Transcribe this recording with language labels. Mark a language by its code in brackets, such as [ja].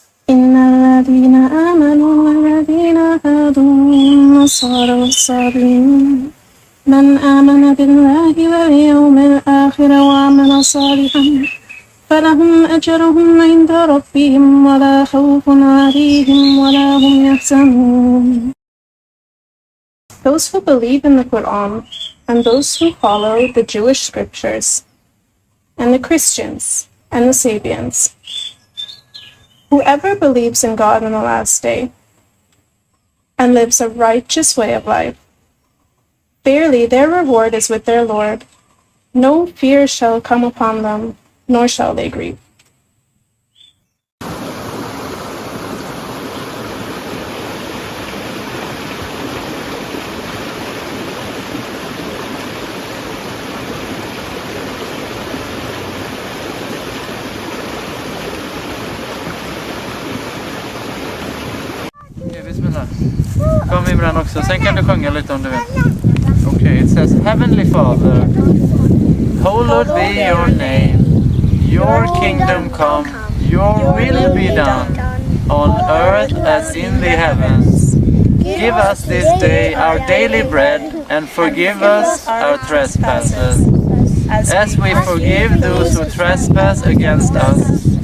[ar] إن الذين آمنوا والذين هادوا والنصارى والصابئين من آمن بالله واليوم الآخر وعمل صالحا فلهم أجرهم عند ربهم ولا خوف عليهم ولا هم يحزنون. [en] Those who believe in the Quran and those who follow the Jewish scriptures and the Christians, and the Sabians. Whoever believes in God on the last day and lives a righteous way of life, verily their reward is with their Lord. No fear shall come upon them, nor shall they grieve. [sv] Okej, bismillah. Kom Imran också, sen kan du sjunga lite om du vill. [en] Okay, it says, Heavenly Father, hallowed be your name. Your kingdom come, your will be done, on earth as in the heavens. Give us this day our daily bread, and forgive us our trespasses, as we forgive those who trespass against us.